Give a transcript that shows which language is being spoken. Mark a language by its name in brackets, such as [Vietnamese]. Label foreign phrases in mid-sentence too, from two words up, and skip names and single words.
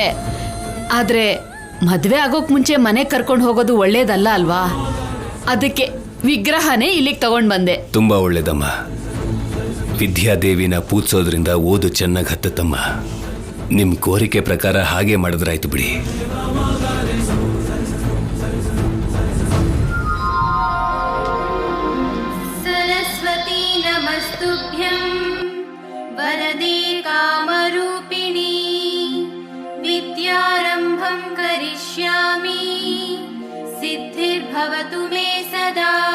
[Kannada] ಆದ್ರೆ ಮದ್ವೆ ಆಗೋಕ್ ಮುಂಚೆ ಮನೆ ಕರ್ಕೊಂಡು ಹೋಗೋದು ಒಳ್ಳೇದಲ್ಲ ಅಲ್ವಾ? ಅದಕ್ಕೆ ವಿಗ್ರಹನೇ ಇಲ್ಲಿಗೆ ತಗೊಂಡ್ ಬಂದೆ. ತುಂಬಾ ಒಳ್ಳೇದಮ್ಮ. ವಿದ್ಯಾದೇವಿನ ಪೂಜಿಸೋದ್ರಿಂದ ಓದು ಚೆನ್ನಾಗಿ ಹತ್ತತ್ತಮ್ಮ. ನಿಮ್ ಕೋರಿಕೆ ಪ್ರಕಾರ ಹಾಗೆ ಮಾಡಿದ್ರಾಯ್ತು ಬಿಡಿ. [Sanskrit] सरस्वती नमस्तुभ्यं वरदे कामरूपिणी विद्यारम्भं करिष्यामि सिद्धिर्भवतु मे सदा